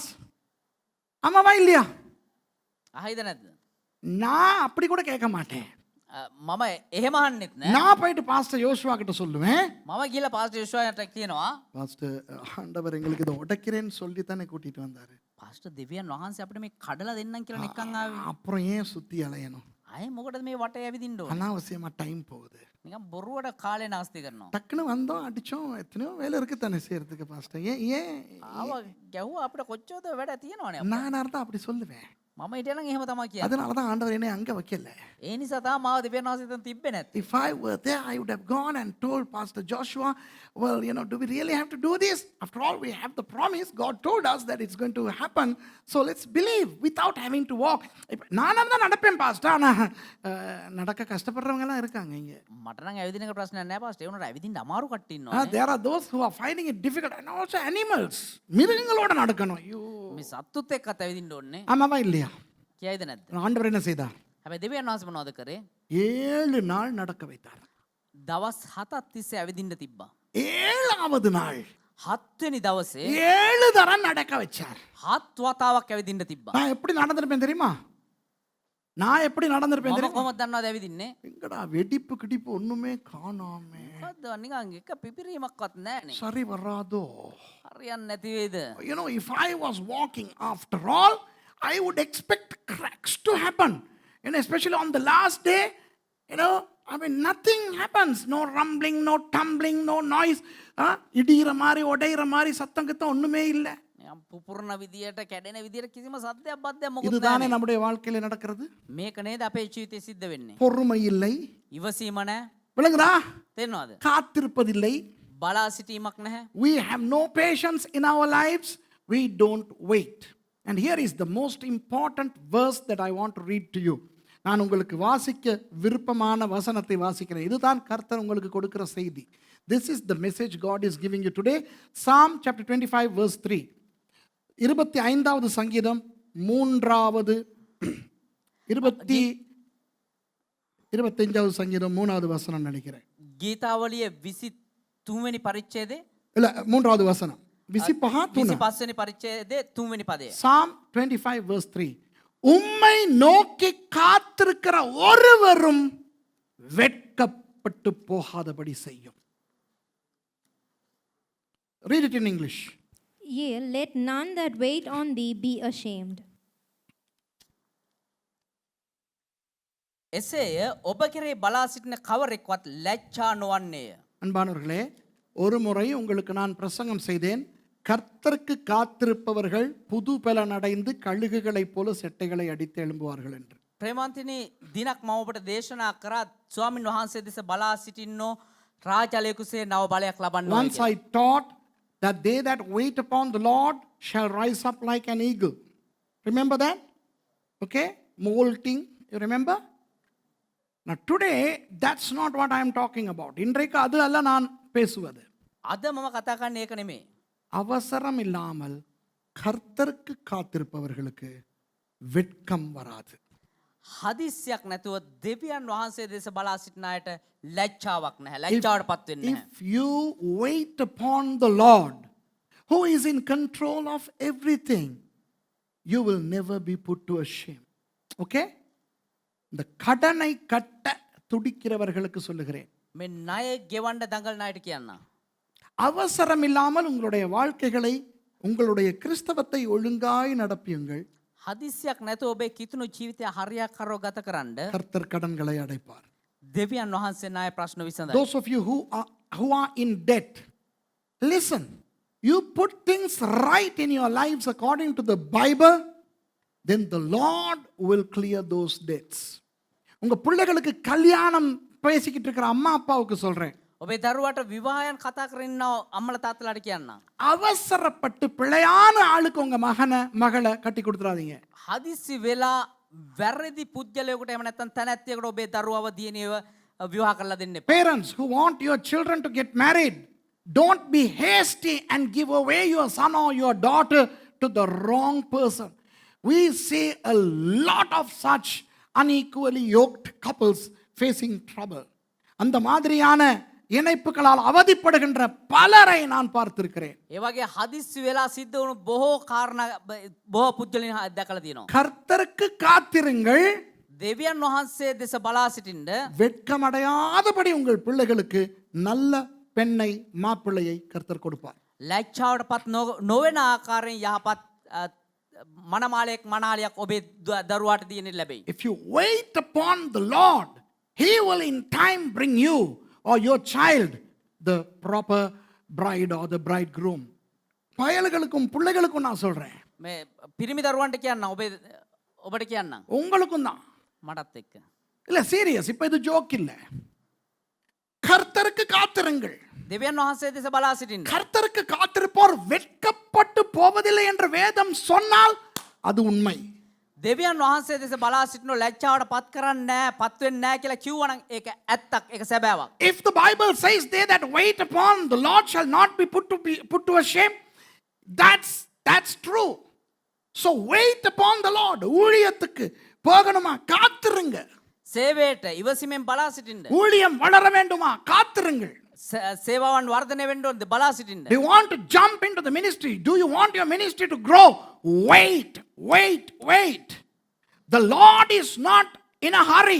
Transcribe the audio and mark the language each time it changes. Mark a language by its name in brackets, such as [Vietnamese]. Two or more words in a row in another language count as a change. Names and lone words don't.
[Tamil] ஆமாவா இல்லையா? [Sinhala] අහයිද නැද්ද? [Tamil] நான் அப்படி கூட கேட்க மாட்டேன். [Sinhala] මම එහෙම අහන්නෙත් නෑ. [Tamil] நான் போயிட்டு பாஸ்டர் யோசுவா கிட்ட சொல்லுவேன், [Sinhala] මම ගිහලා පාස්ටර් යෝෂුවාට කියනවා [Tamil] பாஸ்டர் ஆண்டவர் எங்களுக்கு இதை உடைக்கிறேன்னு சொல்லி தானே கூட்டிட்டு வந்தாரு. [Sinhala] පාස්ටර් දෙවියන් වහන්සේ අපිට මේ කඩලා දෙන්නම් කියලා නිකන් ආවේ. [Tamil] அப்புறம் ஏன் சுத்தி அலையணும்? [Sinhala] අය මොකටද මේ වටේ ඇවිදින්න ඕන? [Tamil] அனாவசியமா டைம் போகுது. [Sinhala] නිකන් බොරුවට කාලේ නාස්ති කරනවා. [Tamil] டக்குன்னு வந்தோம் அடிச்சோம், எத்தனையோ வேலை இருக்கு தானே செய்யறதுக்கு பாஸ்டர். ஏன் [Sinhala] ආව ගැහුවා අපිට කොච්චරද වැඩ තියෙනවනේ. [Tamil] நான் இருந்தா அப்படி சொல்லுவேன். [Sinhala] මම හිටියනම් එහෙම තමයි කියන්නේ. [Tamil] அதனால தான் ஆண்டவர் என்னை அங்கே வைக்கல. [Sinhala] ඒ නිසා තමයි මාව දෙවියන් වහන්සේ එතන තිබ්බේ නැත්තේ. [English] If I were there, I would have gone and told Pastor Joshua, well, do we really have to do this? After all, we have the promise. God told us that it's going to happen. So let's believe without having to walk. [Tamil] நானும் தான் நடப்பேன் பாஸ்டர். ஆனால் நடக்க கஷ்டப்படுறவங்கலாம் இருக்காங்க இங்கே. [Sinhala] මට නම් ඇවිදින එක ප්‍රශ්නයක් නෑ පාස්ටර්. ඒ වුණාට ඇවිදින්න අමාරු කට්ටිය ඉන්නවා. [English] There are those who are finding it difficult and also animals. [Tamil] மிருகங்களோட நடக்கணும். ஐயோ. [Sinhala] මේ සත්තුත් එක්කත් ඇවිදින්න ඕනේ. [Tamil] ஆமாவா இல்லையா? [Sinhala] කියයිද නැද්ද? [Tamil] ஆண்டவர் என்ன செய்தார்? [Sinhala] හැබැයි දෙවියන් වහන්සේ මොනවද කරේ? [Tamil] 7 நாள் நடக்க வைத்தார். [Sinhala] දවස් 7ක් තිස්සේ ඇවිදින්න තිබ්බා. [Tamil] 7வது நாள் [Sinhala] 7 වෙනි දවසේ [Tamil] 7 தரம் நடக்க வச்சார். [Sinhala] 7 වතාවක් ඇවිදින්න තිබ්බා. [Tamil] நான் எப்படி நடந்திருப்பேன் தெரியுமா? நான் எப்படி நடந்திருப்பேன் [Sinhala] මම [Tamil] தெரியுமா? [Sinhala] කොහොමද දන්නවද ඇවිදින්නේ? [Tamil] எங்கடா வெடிப்பு கிடிப்பு ஒண்ணுமே காணாமே. [Sinhala] මොකද්ද නිකන් එක පිපිරීමක්වත් නැහනේ. [Tamil] சரி வராதோ? [Sinhala] හරියන්නේ නැති වේද? [English] If I was walking after all, I would expect cracks to happen. Especially on the last day, nothing happens. No rumbling, no tumbling, no noise. [Tamil] இடிகிற மாதிரி உடையிற மாதிரி சத்தம் கிட்ட ஒண்ணுமே இல்லை. [Sinhala] පුපුරන විදියට කැඩෙන විදියට කිසිම සද්දයක් බද්දයක් මොකුත් [Tamil] இதுதானே [Sinhala] නැහැ. [Tamil] நம்முடைய வாழ்க்கையில நடக்கிறது. [Sinhala] මේක නේද අපේ ජීවිතේ සිද්ධ වෙන්නේ. [Tamil] பொறுமை இல்லை. [Sinhala] ඉවසීම නැහැ. [Tamil] விளங்குதா? [Sinhala] තේරෙනවද? [Tamil] காத்திருப்பதில்லை. [Sinhala] බලා සිටීමක් නැහැ. [English] We have no patience in our lives. We don't wait. And here is the most important verse that I want to read to you. [Tamil] நான் உங்களுக்கு வாசிக்க விருப்பமான வசனத்தை வாசிக்கிறேன். இதுதான் கர்த்தர் உங்களுக்கு கொடுக்கிற செய்தி. [English] This is the message God is giving you today. Psalm chapter 25 verse 3. [Tamil] 25வது சங்கீதம் 3வது 25வது சங்கீதம் 3வது வசனம் நினைக்கிறேன். [Sinhala] ගීතාවලිය 23 වෙනි පරිච්ඡේදයේ [Tamil] இல்ல 3வது வசனம். 25 [Sinhala] වෙනි පරිච්ඡේදයේ 3 වෙනි පදය. [English] Psalm 25 verse 3. [Tamil] உம்மை நோக்கி காத்திருக்கிற ஒருவரும் வெட்கப்பட்டு போகாதபடி செய்யும். [English] Read it in English. Yea, let none that wait on thee be ashamed. [Sinhala] එසේය ඔබ කෙරේ බලා සිටින කවරෙක්වත් ලැජ්ජා නොවන්නේය. [Tamil] அன்பானவர்களே, ஒரு முறை உங்களுக்கு நான் பிரசங்கம் செய்தேன். கர்த்தருக்கு காத்திருப்பவர்கள் புது பலன் அடைந்து கழுகுகளைப் போல செட்டைகளை அடித்து எழும்புவார்கள் என்று. [Sinhala] ප්‍රේමන්තිනි දිනක් මම ඔබට දේශනා කරා ස්වාමින් වහන්සේ දෙස බලා සිටින්නෝ රාජලයකුසේ නව බලයක් ලබන්නවා. [English] Once I taught that they that wait upon the Lord shall rise up like an eagle. Remember that? Okay? Molting. You remember? Now today, that's not what I am talking about. [Tamil] இன்றைக்கு அது அல்ல நான் பேசுவது. [Sinhala] අද මම කතා කරන්නේ ඒක නෙමෙයි. [Tamil] அவசரம் இல்லாமல் கர்த்தருக்கு காத்திருப்பவர்களுக்கு வெட்கம் வராது. [Sinhala] හදිස්සියක් නැතුව දෙවියන් වහන්සේ දෙස බලා සිටින අයට ලැජ්ජාවක් නැහැ. ලැජ්ජාවටපත් වෙන්නේ නැහැ. [English] If you wait upon the Lord, who is in control of everything, you will never be put to shame. Okay? [Tamil] இந்த கடனை கட்ட துடிக்கிறவர்களுக்கு சொல்லுகிறேன். [Sinhala] මේ ණය ගෙවන්න දඟලන අයට කියන්න. [Tamil] அவசரம் இல்லாமல் உங்களுடைய வாழ்க்கைகளை, உங்களுடைய கிறிஸ்தவத்தை ஒழுங்காய் நடப்பியுங்கள். [Sinhala] හදිස්සියක් නැතුව ඔබේ කිතුණු ජීවිතය හරියාකාරව ගත කරන්න [Tamil] கர்த்தர் கடன்களை அடைப்பார். [Sinhala] දෙවියන් වහන්සේ ණය ප්‍රශ්න විසඳයි. [English] Those of you who are in debt, listen. You put things right in your lives according to the Bible, then the Lord will clear those debts. [Tamil] உங்க பிள்ளைகளுக்கு கல்யாணம் பேசிக்கிட்டு இருக்கிற அம்மா அப்பாவுக்கு சொல்றேன். [Sinhala] ඔබේ දරුවට විවාහයන් කතා කරන්න අම්මල තාත්තලාට කියන්න. [Tamil] அவசரப்பட்டு பிழையான ஆளுக்கு உங்க மகளை கட்டி கொடுத்துறாதீங்க. [Sinhala] හදිස්සි වෙලා වැරදි පුද්ගලයෙකුට එහෙම නැත්නම් තැනැත්තියකට ඔබේ දරුවව දියණියව විවාහ කරලා දෙන්න එපා. [English] Parents who want your children to get married, don't be hasty and give away your son or your daughter to the wrong person. We see a lot of such unequally yoked couples facing trouble. [Tamil] அந்த மாதிரியான இணைப்புகளால் அவதிப்படுகின்ற பலரை நான் பார்த்திருக்கிறேன். [Sinhala] ඒ වගේ හදිස්සි වෙලා සිද්ධ වුණු බොහෝ කාරණා බොහෝ පුද්ගලයන් දැකලා තියෙනවා. [Tamil] கர்த்தருக்கு காத்திருங்கள். [Sinhala] දෙවියන් වහන්සේ දෙස බලා සිටින්න [Tamil] வெட்கமடையாதபடி உங்கள் பிள்ளைகளுக்கு நல்ல பெண்ணை மாப்பிள்ளையை கர்த்தர் கொடுப்பார். [Sinhala] ලැජ්ජාවටපත් නොවන ආකාරයෙන් යහපත් මනමාලයක් මනාලියක් ඔබේ දරුවාට දියණියට ලැබෙයි. [English] If you wait upon the Lord, He will in time bring you or your child the proper bride or the bridegroom. [Tamil] பயல்களுக்கும் பிள்ளைகளுக்கும் நான் சொல்றேன். [Sinhala] මේ පිරිමි දරුවන්ට කියන්න ඔබට කියන්නම්. [Tamil] உங்களுக்கும் தான். [Sinhala] මටත් එක්ක. [Tamil] இல்ல சீரியஸ், இப்ப இது ஜோக் இல்ல. கர்த்தருக்கு காத்திருங்கள். [Sinhala] දෙවියන් වහන්සේ දෙස බලා සිටින්න. [Tamil] கர்த்தருக்கு காத்திருப்போர் வெட்கப்பட்டு போவதில்லை என்று வேதம் சொன்னால் அது உண்மை. [Sinhala] දෙවියන් වහන්සේ දෙස බලා සිටිනු ලැජ්ජාවට පත් කරන්නේ නැහැ, පත් වෙන්නේ නැහැ කියලා කිව්වනම් ඒක ඇත්තක්, ඒක සැබෑවක්. [English] If the Bible says they that wait upon the Lord shall not be put to a shame, that's true. So wait upon the Lord. ஊழியத்துக்கு போகணுமா, காத்திருங்க. සේවයට ඉවසීමෙන් බලා සිටින්න. ஊழியம் வளர வேண்டுமா, காத்திருங்கள். සේවාවන් වර්ධනය වෙන්න ඕනද, බලා සිටින්න. Do you want to jump into the ministry? Do you want your ministry to grow? Wait. The Lord is not in a hurry.